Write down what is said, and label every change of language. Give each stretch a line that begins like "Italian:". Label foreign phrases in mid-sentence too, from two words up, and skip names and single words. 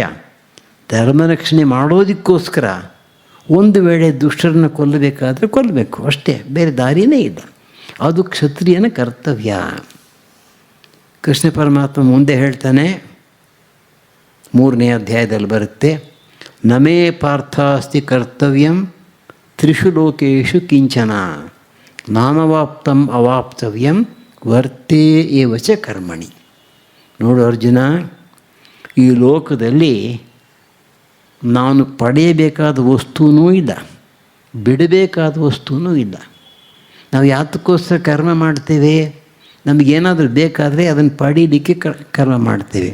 Kannada: ಧರ್ಮ ರಕ್ಷಣೆ ಮಾಡೋದಕ್ಕೋಸ್ಕರ ಒಂದು ವೇಳೆ ದುಷ್ಟರನ್ನು ಕೊಲ್ಲಬೇಕಾದ್ರೆ ಕೊಲ್ಲಬೇಕು, ಅಷ್ಟೇ, ಬೇರೆ ದಾರಿಯೇ ಇಲ್ಲ. ಅದು ಕ್ಷತ್ರಿಯನ ಕರ್ತವ್ಯ. ಕೃಷ್ಣ ಪರಮಾತ್ಮ ಮುಂದೆ ಹೇಳ್ತಾನೆ, 3ನೇ ಅಧ್ಯಾಯದಲ್ಲಿ ಬರುತ್ತೆ,
Sanskrit: ನಮೇ ಪಾರ್ಥಾಸ್ತಿ ಕರ್ತವ್ಯಂ ತ್ರಿಷು ಲೋಕೇಶು ಕಿಂಚನ ನಾನವಾಪ್ತಂ ಅವಾಪ್ತವ್ಯಂ ವರ್ತೇ ಏವಚ ಕರ್ಮಣಿ.
Kannada: ನೋಡು ಅರ್ಜುನ, ಈ ಲೋಕದಲ್ಲಿ ನಾನು ಪಡೆಯಬೇಕಾದ ವಸ್ತುನೂ ಇಲ್ಲ, ಬಿಡಬೇಕಾದ ವಸ್ತುನೂ ಇಲ್ಲ. ನಾವು ಯಾತಕ್ಕೋಸ್ಕರ ಕರ್ಮ ಮಾಡ್ತೇವೆ? ನಮಗೇನಾದರೂ ಬೇಕಾದರೆ ಅದನ್ನು ಪಡೀಲಿಕ್ಕೆ ಕರ್ಮ ಮಾಡ್ತೇವೆ.